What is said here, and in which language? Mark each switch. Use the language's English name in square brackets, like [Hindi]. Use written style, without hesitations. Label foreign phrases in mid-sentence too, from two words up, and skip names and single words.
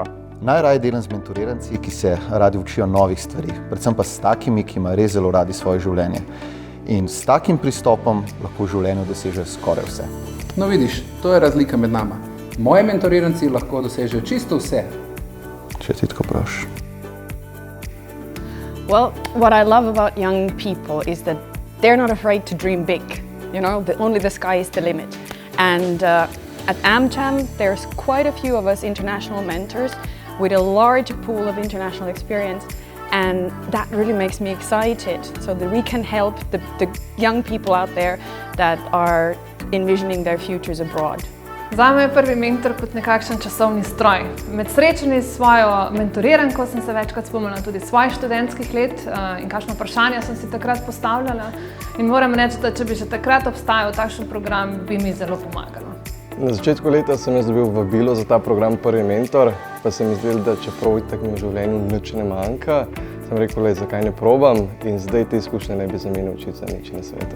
[Slovenian] Najraje delam z mentoriranci, ki se radi učijo novih stvari, predvsem pa s takimi, ki imajo res zelo radi svoje življenje. In s takim pristopom lahko v življenju dosežejo skoraj vse. No vidiš, to je razlika med nama. Moji mentoriranci lahko dosežejo čisto vse. Če ti tako praviš. [English] Well, what I love about young people is that they're not afraid to dream big. You know, only the sky is the limit. And at AmCham, there's quite a few of us international mentors with a large pool of international experience. And that really makes me excited, so that we can help the young people out there that are envisioning their futures abroad. [Slovenian] Zame je Prvi Mentor kot nekakšen časovni stroj. Med srečanji s svojo mentoriranko sem se večkrat spomnila tudi svojih študentskih let in kakšno vprašanja sem si takrat postavljala. In moram reči, da če bi že takrat obstajal takšen program, bi mi zelo pomagalo. Na začetku leta sem jaz dobil vabilo za ta program Prvi Mentor, pa se mi zdelo, da čeprav itak mi v življenju nič ne manjka, sem rekel, zakaj ne probam, in zdaj te izkušnje ne bi za mene učiti za nič na svetu.